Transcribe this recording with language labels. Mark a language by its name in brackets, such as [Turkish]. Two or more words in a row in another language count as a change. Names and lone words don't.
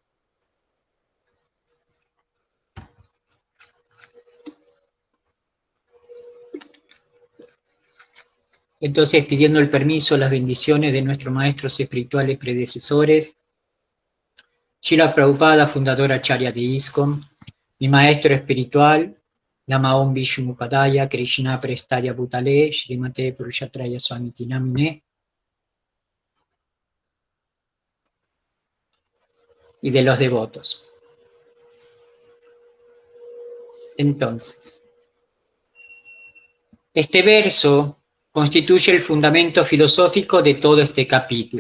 [Spanish] Entonces, pidiendo el permiso, las bendiciones de nuestros maestros espirituales predecesores, Srila Prabhupada, fundador Acharya de ISKCON, mi maestro espiritual, [Sanskrit] Lama Om Vishnupadaya, Krishna Prestaya Bhutale, Srimate Purushatraya Swamiti Namine, [Spanish] y de los devotos. Entonces, este verso constituye el fundamento filosófico de todo este capítulo.